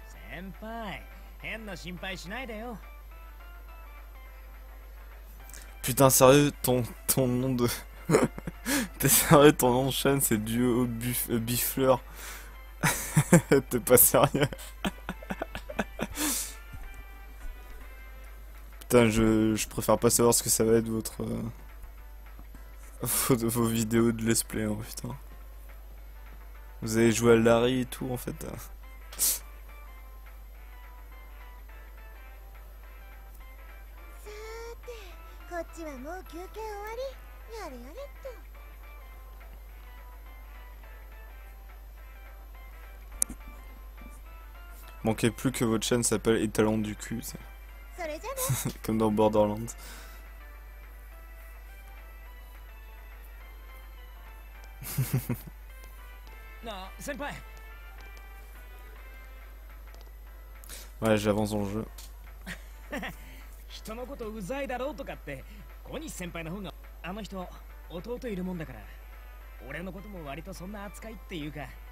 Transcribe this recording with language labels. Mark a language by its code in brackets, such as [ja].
[ja] Senpai, 変な心配しないでよ。 [fr] Putain, sérieux, ton nom de... T'es sérieux, ton nom de chaîne, c'est Duo Bifleur. T'es pas sérieux. Putain, je préfère pas savoir ce que ça va être votre... vos vidéos de let's play, hein, putain. Vous avez joué à Larry et tout, en fait. [ja] こっちはもう休憩終わり。やれやれっと。 [fr] Manquait plus que votre chaîne s'appelle Étalon du cul, c'est [ja] それじゃね。 [fr] comme dans Borderlands. [ja] Na, senpai. [fr] Ouais, j'avance dans le jeu. [ja] 人のことうざいだろうとかって小西先輩の方があの人弟いるもんだから俺のことも割とそんな扱いっていうか